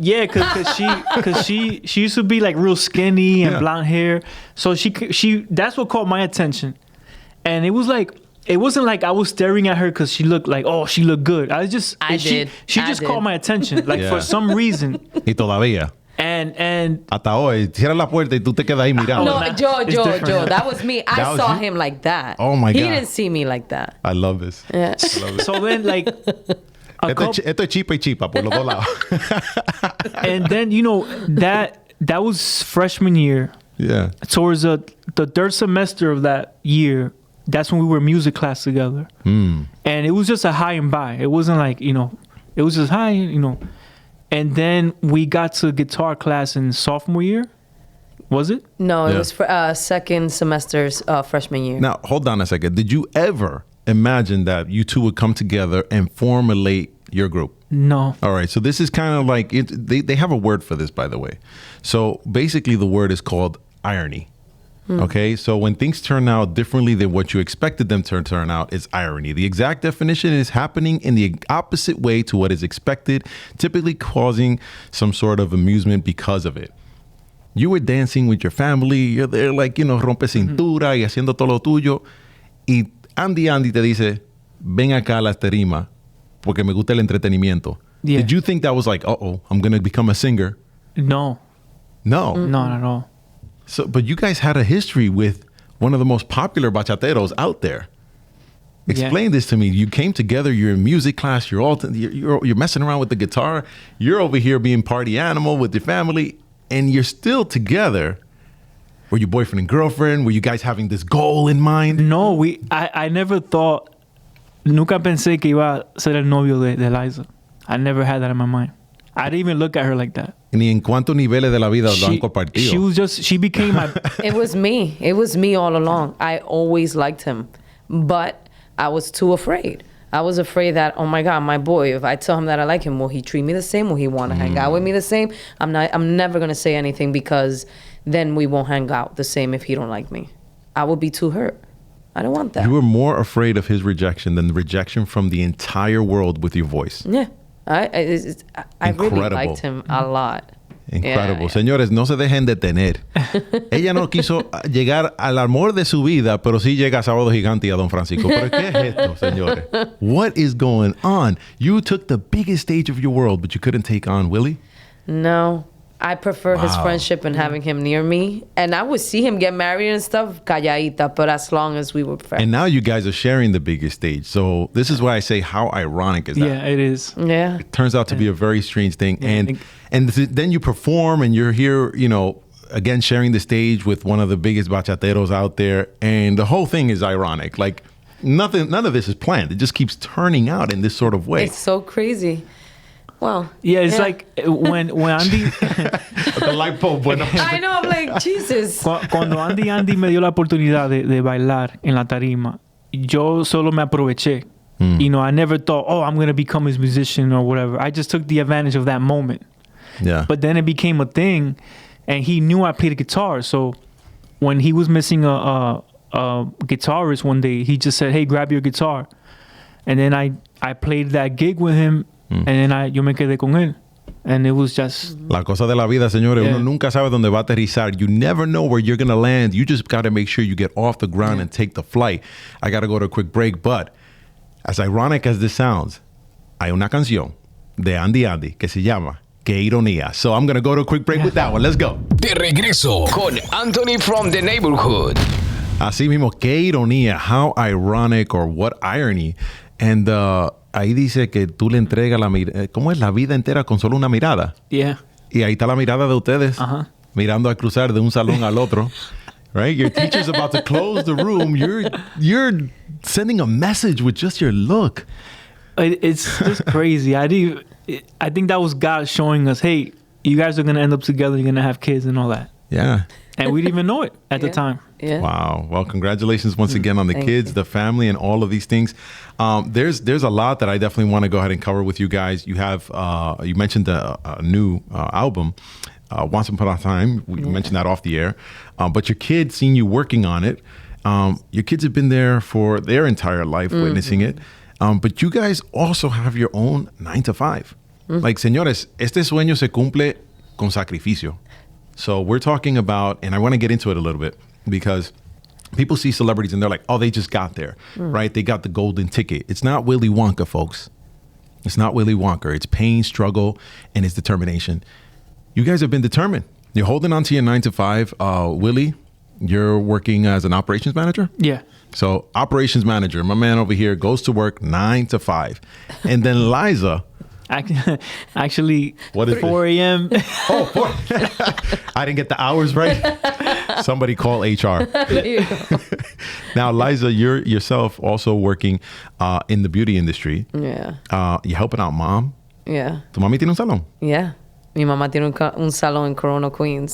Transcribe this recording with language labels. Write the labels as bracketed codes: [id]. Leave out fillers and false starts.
[en] Yeah, because she used to be like real skinny and blonde hair. So she that's what caught my attention. And it was like, it wasn't like I was staring at her because she looked like, oh, she looked good. She just caught my attention, like for some reason. [es] Y todavía. [en] And [es] hasta hoy, cierra la puerta y tú te quedas ahí mirando. [en] No, Joe, that was me. I saw him like that. Oh my God. He didn't see me like that. I love this. Yeah. So then, like, [es] esto es chipa y chipa por los dos lados. [en] And then, you know, that that was freshman year. Yeah. Towards the third semester of that year, that's when we were in music class together. And it was just a hi and bye. It wasn't like, it was just hi, And then we got to guitar class in sophomore year. Was it? No, it was second semester's freshman year. Now, hold on a second. Did you ever imagine that you two would come together and formulate your group? No. All right. So this is kind of like, they have a word for this, by the way. So basically the word is called irony. Okay. So when things turn out differently than what you expected them to turn out, it's irony. The exact definition is happening in the opposite way to what is expected, typically causing some sort of amusement because of it. You were dancing with your family. You're there like, [es] rompe cintura y haciendo todo lo tuyo. Y Andy te dice, ven acá a la tarima porque me gusta el entretenimiento. [en] Yeah. Did you think that was like, I'm going to become a singer? No. No. Not at all. So, but you guys had a history with one of the most popular bachateros out there. Explain this to me. You came together. You're in music class. You're messing around with the guitar. You're over here being party animal with your family, and you're still together. Were you boyfriend and girlfriend? Were you guys having this goal in mind? No, I never thought. [es] Nunca pensé que iba a ser el novio de Liza. [en] I never had that in my mind. I didn't even look at her like that. [es] Ni en cuántos niveles de la vida lo han compartido. [en] She became my... It was me. It was me all along. I always liked him. But I was too afraid. I was afraid that, oh my God, my boy, if I tell him that I like him, will he treat me the same? Will he want to hang out with me the same? I'm never going to say anything because then we won't hang out the same if he don't like me. I would be too hurt. I don't want that. You were more afraid of his rejection than the rejection from the entire world with your voice. Yeah. I really liked him a lot. Incredible. Yeah. [es] Señores, no se dejen detener. Ella no quiso llegar al amor de su vida, pero sí llega a Sabado Gigante y a Don Francisco. ¿Pero qué es esto, señores? [en] What is going on? You took the biggest stage of your world, but you couldn't take on Willie? No. I prefer his friendship and having him near me. And I would see him get married and stuff, calladita, but as long as we were friends. And now you guys are sharing the biggest stage. So this is why I say, how ironic is that? Yeah, it is. Yeah. It turns out to be a very strange thing. And then you perform and you're here, again, sharing the stage with one of the biggest bachateros out there. And the whole thing is ironic. Like none of this is planned. It just keeps turning out in this sort of way. It's so crazy. Well, yeah, it's like when Andy... The light bulb went off. I know, I'm like, Jesus. [es] Cuando Andy me dio la oportunidad de bailar en la tarima, yo solo me aproveché. [en] I never thought, I'm going to become his musician or whatever. I just took the advantage of that moment. Yeah. But then it became a thing, and he knew I played guitar. So when he was missing a guitarist one day, he just said, hey, grab your guitar. And then I played that gig with him. And then [es] yo me quedé con él. [en] And it was just... [es] La cosa de la vida, señores. Uno nunca sabe dónde va a aterrizar. [en] You never know where you're going to land. You just got to make sure you get off the ground and take the flight. I got to go to a quick break. But as ironic as this sounds, [es] hay una canción de Andy que se llama Qué Ironía. [en] So I'm going to go to a quick break with that one. Let's go. [es] De regreso con Antony from the Neighborhood. Así mismo, Qué Ironía. [en] How ironic, or what irony. [es] And ahí dice que tú le entregas ¿cómo es? La vida entera con solo una mirada. [en] Yeah. [es] Y ahí está la mirada de ustedes. Mirando a cruzar de un salón al otro. [en] Right? Your teacher's about to close the room. You're sending a message with just your look. It's just crazy. I think that was God showing us, hey, you guys are going to end up together. You're going to have kids and all that. Yeah. And we didn't even know it at the time. Yeah. Wow. Well, congratulations once again on the kids, the family, and all of these things. There's a lot that I definitely want to go ahead and cover with you guys. You have, you mentioned a new album, Once Upon a Time. We mentioned that off the air. But your kids, seeing you working on it, your kids have been there for their entire life witnessing it. But you guys also have your own 9 to 5. [es] Like, señores, este sueño se cumple con sacrificio. [en] So we're talking about, and I want to get into it a little bit, because people see celebrities and they're like, they just got there, right? They got the golden ticket. It's not Willy Wonka, folks. It's not Willy Wonka. It's pain, struggle, and it's determination. You guys have been determined. You're holding on to your 9 to 5. Willie, you're working as an operations manager? Yeah. So operations manager, my man over here, goes to work 9 to 5. And then Liza, Actually, What is 4 a.m. Oh, 4. I didn't get the hours right. Somebody call HR. There you go. Now, Liza, you're yourself also working in the beauty industry. Yeah. You're helping out mom. Yeah. [es] Tu mami tiene un salón? [en] Yeah. [es] Mi mamá tiene un salón in Corona, Queens.